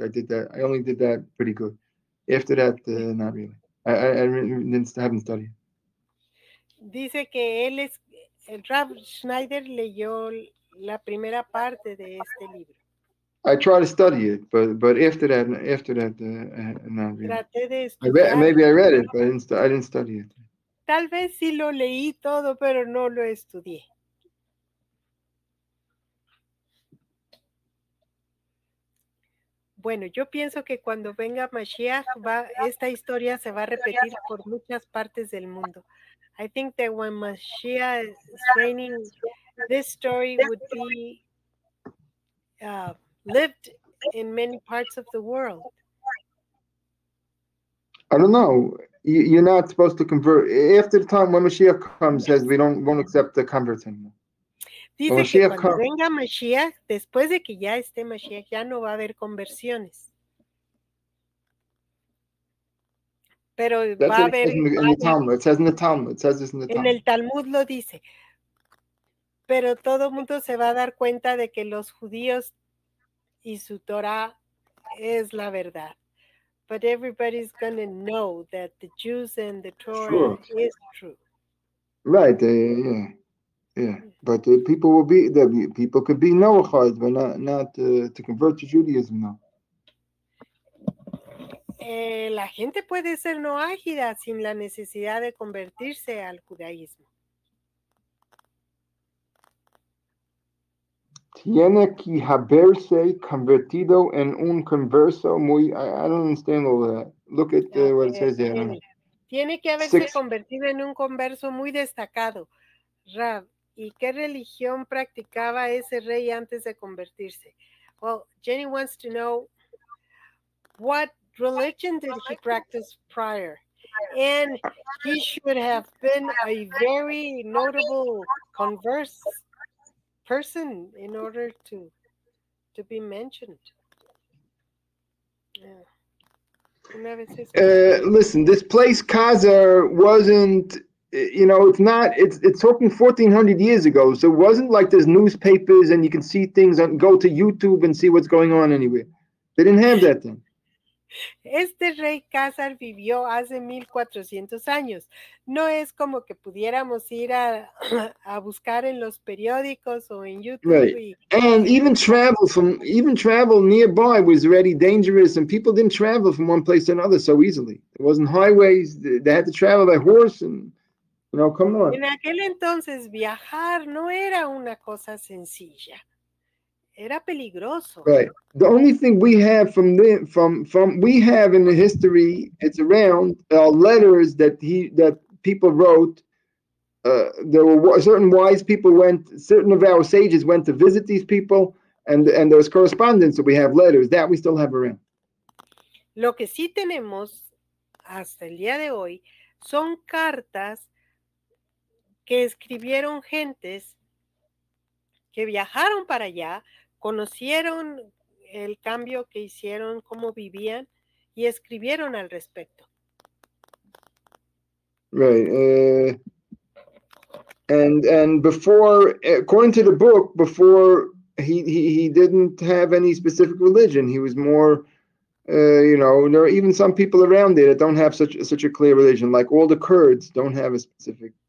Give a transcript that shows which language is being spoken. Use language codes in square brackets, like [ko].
[en] I did that. I only did that pretty good. After that, not really. I haven't studied. [es] Dice que el Rav Schneider leyó la primera parte de este libro. [en] I try to study it, but after that, not really. [es] Traté de [en] Maybe I read it, but I didn't study it. [es] Tal vez sí lo leí todo, pero no lo estudié. Bueno, yo pienso que cuando venga Mashiach, esta historia se va a repetir por muchas partes del mundo. [en] I think that when Mashiach is reigning, this story would be lived in many parts of the world. I don't know. You're not supposed to convert. After the time when Mashiach comes, says we won't accept the converts anymore. [es] Dice que cuando venga Mashiach, después de que ya esté Mashiach, ya no va a haber conversiones. Pero [en] That's [es] va a [en] what it [es] haber, [en] says in the Talmud. It says in the Talmud. It says this in the [es] en [en] Talmud. [es] el Talmud lo dice, pero todo el mundo se va a dar cuenta de que los judíos y su Torah es la verdad. [en] But everybody's going to know that the Jews and the Torah is true. Right. Yeah. But people could be Noachide, but not to convert to Judaism now. [es] La gente puede ser noágida sin la necesidad de convertirse al judaísmo. Tiene que haberse convertido en un converso muy. [en] I don't understand all that. Look at what it says there. [es] Tiene que haberse convertido en un converso muy destacado. Rab, ¿y qué religión practicaba ese rey antes de convertirse? [en] Well, Jenny wants to know what religion did he practice prior? And he should have been a very notable converse person in order to be mentioned. Listen, this place Khazar wasn't, it's talking 1400 years ago, so it wasn't like there's newspapers and you can see things and go to YouTube and see what's going on anywhere. They didn't have that then. [es] Este rey Khazar vivió hace 1400 años. No es como que pudiéramos ir a buscar en los periódicos o en YouTube. [en] Right. And even travel nearby was already dangerous, and people didn't travel from one place to another so easily. There wasn't highways. They had to travel by horse, and come on. [es] En aquel entonces viajar no era una cosa sencilla. Era peligroso. [en] Right. The only thing we have we have in the history, it's around letters that people wrote. There were certain wise people certain of our sages went to visit these people, and there was correspondence. So we have letters that we still have around. [es] Lo que sí tenemos hasta el día de hoy son cartas que escribieron gentes que viajaron para allá, conocieron el cambio que hicieron, cómo vivían y escribieron al respecto. [en] Right. And before, according to the book, before he didn't have any specific religion. He was more, there are even some people around there that don't have such a clear religion. Like all the Kurds don't have a specific.